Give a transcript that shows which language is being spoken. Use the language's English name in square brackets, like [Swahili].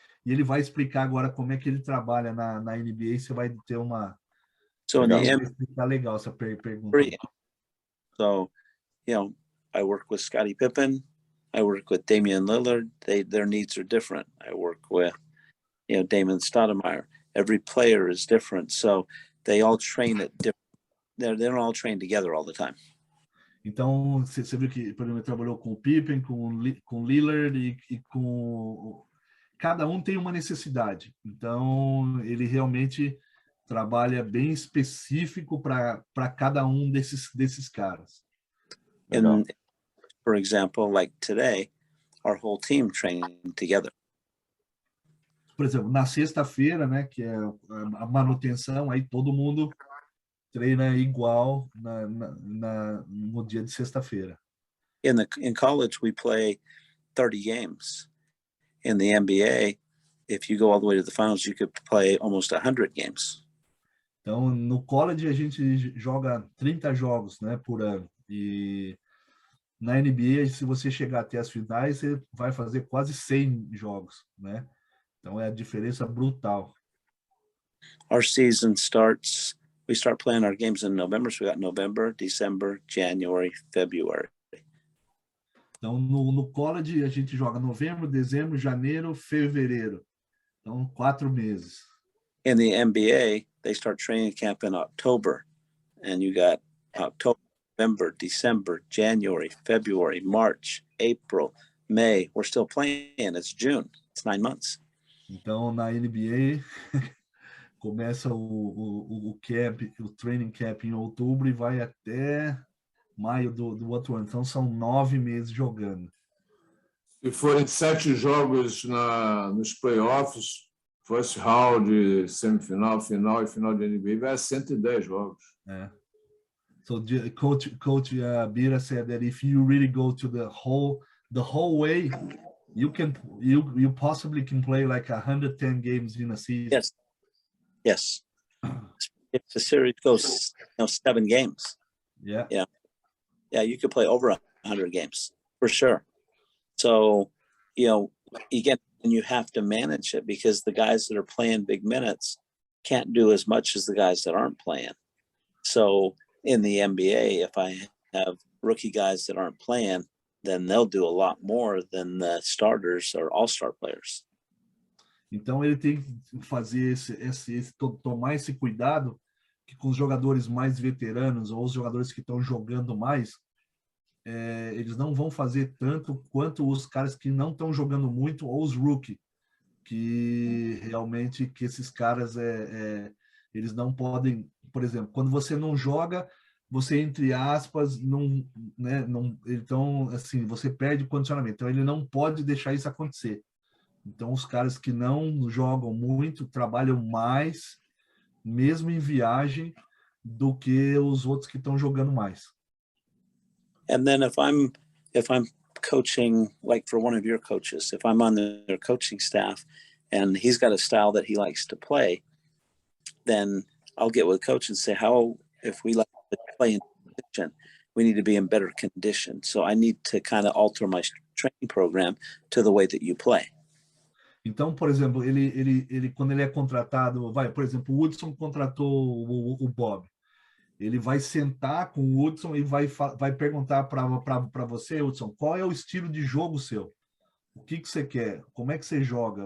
[Portuguese] E ele vai explicar agora como é que ele trabalha na NBA, você vai ter uma... [English] So [Portuguese] explicar legal essa pergunta. [English] So, you know, I work with Scottie Pippen. I work with Damian Lillard. Their needs are different. I work with, you know, Damon Stoudemire. Every player is different. So they all train at different... They don't all train together all the time. [Portuguese] Então, você viu que, por exemplo, ele trabalhou com o Pippen, com o Lillard e com... Cada um tem uma necessidade. Então, ele realmente trabalha bem específico para cada um desses caras. [English] And for example, like today, our whole team trained together. [Portuguese] Por exemplo, na sexta-feira, né, que é a manutenção, aí todo mundo treina igual no dia de sexta-feira. [English] In college, we play 30 games. In the NBA, if you go all the way to the finals, you could play almost 100 games. [Portuguese] Então, no college, a gente joga 30 jogos, né, por ano. E na NBA, se você chegar até as finais, você vai fazer quase 100 jogos, né? Então, é a diferença brutal. [English] Our season starts, we start playing our games in November. So we got November, December, January, February. [Portuguese] Então, no college, a gente joga novembro, dezembro, janeiro, fevereiro. Então, 4 meses. [English] In the NBA, they start training camp in October. And you got October, November, December, January, February, March, April, May. We're still playing. It's June. It's 9 months. [Portuguese] Então, na NBA, começa o camp, o training camp em outubro e vai até maio do outro ano. Então, são 9 meses jogando. Se forem 7 jogos nos playoffs, first round, semifinal, final e final de NBA, vai a 110 jogos. É. [English] So Coach Bira said that if you really go to the whole way, you possibly can play like 110 games in a season. Yes. If the series goes 7 games. Yeah, you could play over 100 games for sure. So, you have to manage it because the guys that are playing big minutes can't do as much as the guys that aren't playing. So in the NBA, if I have rookie guys that aren't playing, then they'll do a lot more than the starters or all-star players. [Portuguese] Então ele tem que fazer tomar esse cuidado que com os jogadores mais veteranos ou os jogadores que estão jogando mais, eles não vão fazer tanto quanto os caras que não estão jogando muito ou os rookie, que realmente que esses caras eles não podem, por exemplo, quando você não joga, você entre aspas não, né, não, então assim você perde o condicionamento. Então ele não pode deixar isso acontecer. Então os caras que não jogam muito trabalham mais, mesmo em viagem, do que os outros que estão jogando mais. [English] And then if I'm coaching, like for one of your coaches, if I'm on their coaching staff and he's got a style that he likes to play, then I'll get with the coach and say, if we like to play in condition, we need to be in better condition. So I need to kind of alter my training program to the way that you play. [Portuguese] Então, por exemplo, ele quando ele é contratado, por exemplo, o Hudson contratou o Bob. Ele vai sentar com o Hudson e vai perguntar para você, Hudson, qual é o estilo de jogo seu? O que você quer? Como é que você joga?